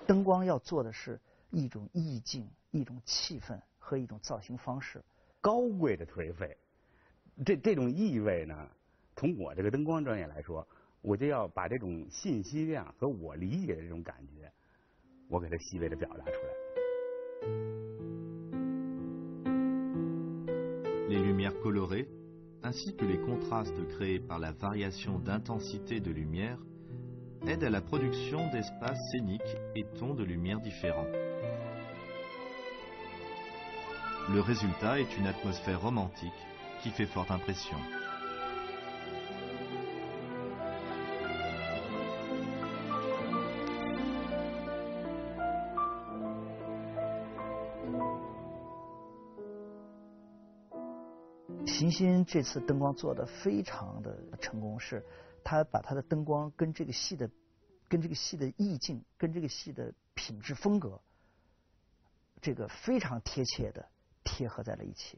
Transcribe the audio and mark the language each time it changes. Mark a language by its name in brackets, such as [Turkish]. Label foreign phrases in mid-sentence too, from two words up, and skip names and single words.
[Chinese] 灯光要做的是一种意境、一种气氛和一种造型方式。高贵的颓废，这种意味呢，从我这个灯光专业来说，我就要把这种信息量和我理解的这种感觉，我给它细微的表达出来。 [French] Les lumières colorées, ainsi que les contrastes créés par la variation d'intensité de lumière, aident à la production d'espaces scéniques et tons de lumière différents. Le résultat est une atmosphère romantique qui fait forte impression. [Chinese] 邢欣这次灯光做的非常的成功，是他把他的灯光跟这个戏的意境，跟这个戏的品质风格，这个非常贴切的贴合在了一起。